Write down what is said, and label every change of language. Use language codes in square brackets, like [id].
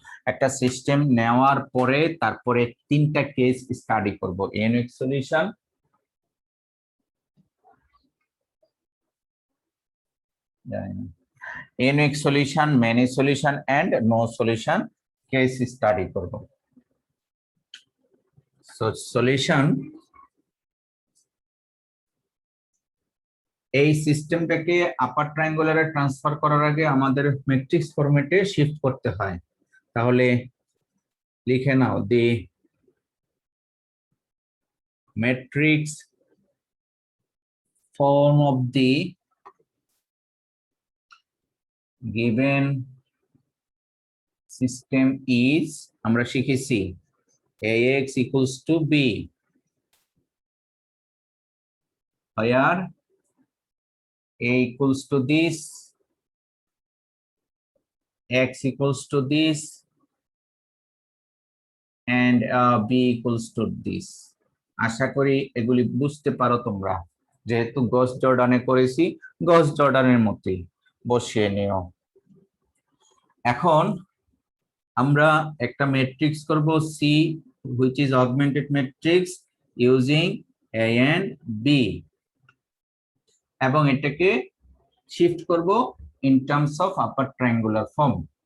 [bn] একটা সিস্টেম নেওয়ার পরে তারপরে তিনটা কেস স্টাডি করব, unique solution, unique solution, many solution and no solution case study করব। সো সলিউশন, এই সিস্টেমটাকে আপার ট্রায়াঙ্গুলারে ট্রান্সফার করার আগে আমাদের ম্যাট্রিক্স ফরম্যাটে শিফট করতে হয়। তাহলে লিখে নাও, [en] the matrix form of the given system is, [bn] আমরা শিখেছি ax equals to b, [en] where a equals to this, x equals to this and b equals to this। [bn] আশা করি এগুলি বুঝতে পারো তোমরা, যেহেতু গস জর্ডানে করেছি গস জর্ডানের মতোই বসিয়ে নিও। এখন আমরা একটা ম্যাট্রিক্স করব C, [en] which is augmented matrix using A and B, [bn] এবং এটাকে শিফট করব in terms of upper triangular form.